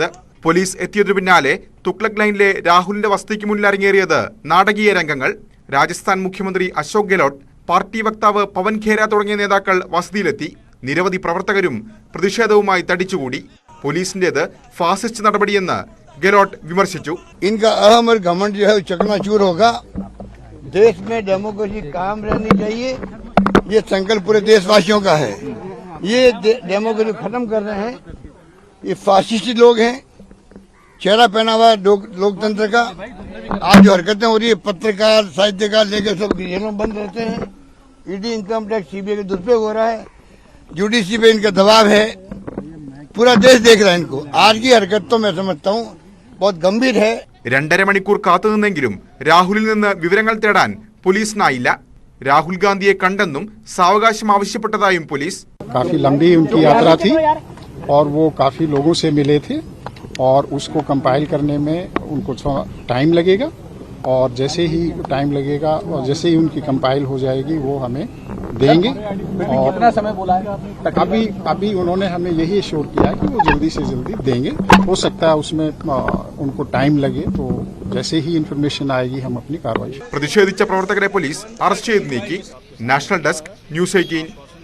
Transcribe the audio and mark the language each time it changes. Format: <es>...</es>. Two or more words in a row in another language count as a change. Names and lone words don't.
<ml>പോലീസ് എത്തിയതിനു പിന്നാലെ തുഗ്ലക് ലൈനിലെ രാഹുലിന്റെ വസതിക്ക് മുന്നിൽ അരങ്ങേറിയത് നാടകീയ രംഗങ്ങൾ. രാജസ്ഥാൻ മുഖ്യമന്ത്രി അശോക് ഗെഹ്ലോട്ട്, പാർട്ടി വക്താവ് പവൻ ഖേര തുടങ്ങിയ നേതാക്കൾ വസതിയിലെത്തി. നിരവധി പ്രവർത്തകരും പ്രതിഷേധവുമായി തടിച്ചുകൂടി. പോലീസിന്റേത് ഫാസിസ്റ്റ് നടപടിയെന്ന് ഗെഹ്ലോട്ട് വിമർശിച്ചു.</ml> <hi>इनका अहम और घमंड जो है चकनाचूर होगा. देश में डेमोक्रेसी कायम रहनी चाहिए, ये संकल्प पूरे देशवासियों का है. ये डेमोक्रेसी खत्म कर रहे हैं, ये फासिस्ट लोग हैं. चेहरा पहना हुआ लोकतंत्र का. आज जो हरकतें हो रही है, पत्रकार साहित्यकार लेकर सब जेलों बंद रहते हैं. ईडी,</hi> <en>income tax,</en> <hi>CBI का दुरुपयोग हो रहा है. जुडिशरी पे इनका दबाव है. पूरा देश देख रहा है इनको. आज की हरकत तो मैं समझता हूँ बहुत गंभीर है.</hi> <ml>2.5 മണിക്കൂർ കാത്തുനിന്നെങ്കിലും രാഹുലിൽ നിന്ന് വിവരങ്ങൾ തേടാൻ പോലീസിനായില്ല. രാഹുൽ ഗാന്ധിയെ കണ്ടെന്നും സാവകാശം ആവശ്യപ്പെട്ടതായും പോലീസ്.</ml> <hi>काफी लंबी उनकी यात्रा थी और वो काफी लोगों से मिले थे और उसको कंपाइल करने में उनको टाइम लगेगा और जैसे ही टाइम लगेगा और जैसे ही उनकी कंपाइल हो जाएगी वो हमें देंगे. और कितना समय बोला है? अभी उन्होंने हमें यही एश्योर किया कि वो जल्दी से जल्दी देंगे. हो सकता है उसमें उनको टाइम लगे, तो जैसे ही इन्फॉर्मेशन आएगी हम अपनी कार्रवाई.</hi> <ml>പ്രതിഷേധിച്ച പ്രവർത്തകരെ പോലീസ് അറസ്റ്റ് ചെയ്ത് നീക്കി. നാഷണൽ ഡെസ്ക്, ന്യൂസ് 18.</ml>